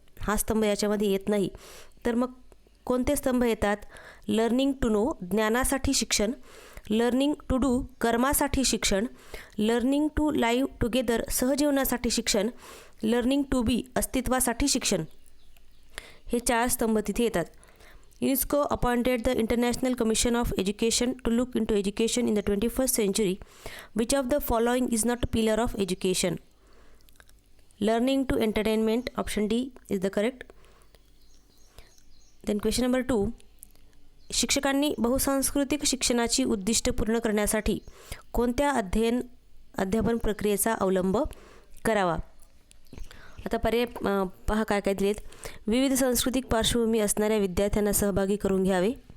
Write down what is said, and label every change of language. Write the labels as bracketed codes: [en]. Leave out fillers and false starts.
[mr] हा स्तंभ याच्यामध्ये येत नाही. तर मग कोणते स्तंभ येतात? [en] learning to know, [mr] ज्ञानासाठी शिक्षण, [en] learning to do, [mr] कर्मासाठी शिक्षण, [en] learning to live together, [mr] सहजीवनासाठी शिक्षण, [en] learning to be, [mr] अस्तित्वासाठी शिक्षण. हे 4 स्तंभ तिथे येतात. [en] UNESCO appointed the International Commission of Education to look into education in the 21st century. Which of the following is not a pillar of education? Learning to entertainment, option D is the correct. Then question number 2. [mr] शिक्षकांनी बहुसांस्कृतिक शिक्षणाची उद्दिष्ट पूर्ण करण्यासाठी कोणत्या अध्यापन प्रक्रियेचा अवलंब करावा? आता पर्याय पहा काय काय दिलेत. विविध सांस्कृतिक पार्श्वभूमी असणाऱ्या विद्यार्थ्यांना सहभागी करून घ्यावे.